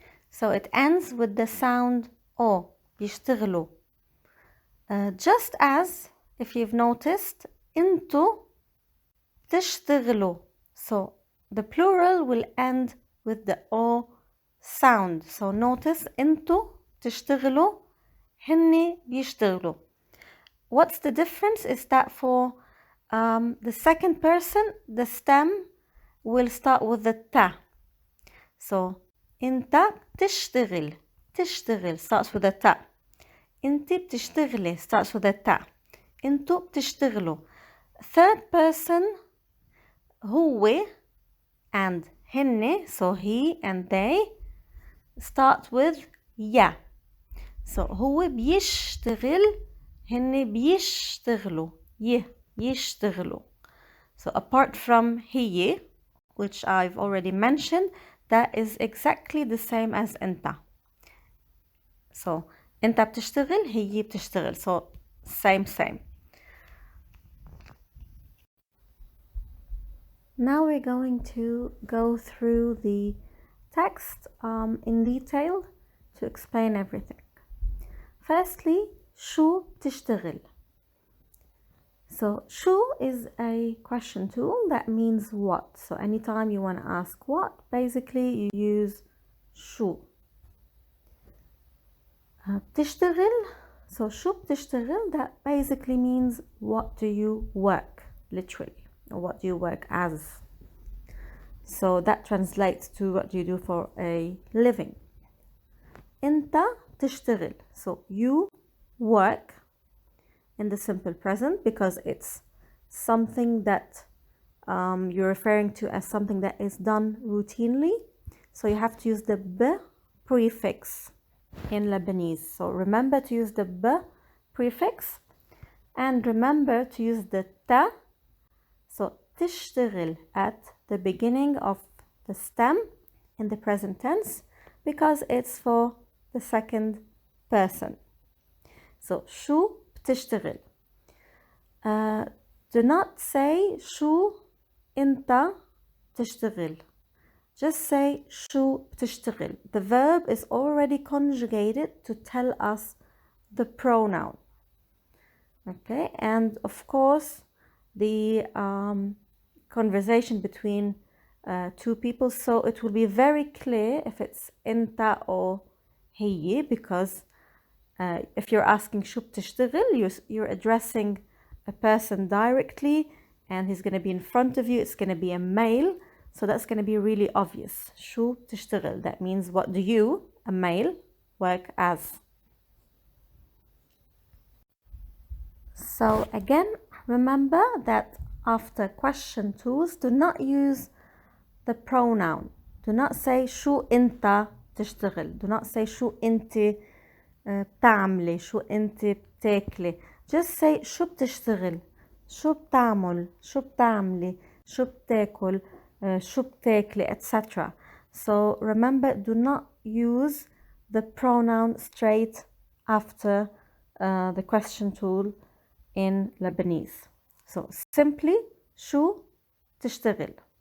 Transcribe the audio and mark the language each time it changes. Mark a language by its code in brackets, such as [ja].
[en] So it ends with the sound O, بيشتغلوا. Just as, if you've noticed, [ar] انتوا تشتغلوا. [en] So the plural will end with the O sound. So notice, [ar] انتوا تشتغلوا, هن بيشتغلوا. [en] What's the difference is that for the second person, the stem will start with the ta. So [ar] انت تشتغل, [en] تشتغل starts with the ta. [ar] انت بتشتغلي [en] starts with the ta. [ar] انتوا بتشتغلوا. [en] Third person, هو and هن, so he and they, start with ya. [ar] So هو بيشتغل, هن بيشتغلوا, يشتغلوا. [en] So apart from هي, which I've already mentioned, that is exactly the same as انت. [ar] So انت بتشتغل, هي بتشتغل. [en] So same. Now we're going to go through the text in detail to explain everything. Firstly, [ar] شو بتشتغل? [en] So شو is a question tool that means what. So anytime you want to ask what, basically you use شو. بتشتغل, so [ar] شو بتشتغل, [en] that basically means what do you work, literally, or what do you work as. So that translates to what do you do for a living. انت تشتغل, so you work in the simple present, because it's something that you're referring to as something that is done routinely. So you have to use the b prefix in Lebanese. So remember to use the b prefix, and remember to use the ta. So تشتغل at the beginning of the stem in the present tense, because it's for the second person. [ar] So شو بتشتغل. [en] Do not say [ar] شو انت تشتغل. [en] Just say شو بتشتغل. The verb is already conjugated to tell us the pronoun. Okay, and of course the conversation between two people, so it will be very clear if it's انت or هي, because if you're asking [ar] شو بتشتغل, [en] you're addressing a person directly, and he's going to be in front of you. It's going to be a male, so that's going to be really obvious. [ar] شو بتشتغل, [en] that means what do you, a male, work as. So again, remember that after question tools, do not use the pronoun. Do not say [ar] شو انت تشتغل. [en] Do not say [ar] شو انت بتعملي, شو انت بتاكلي. [en] Just say [ar] شو بتشتغل, شو بتعمل, شو بتعملي, شو بتاكل, شو بتاكلي, etc. [en] So remember, do not use the pronoun straight after the question tool in Lebanese. So simply [ar] شو تشتغل.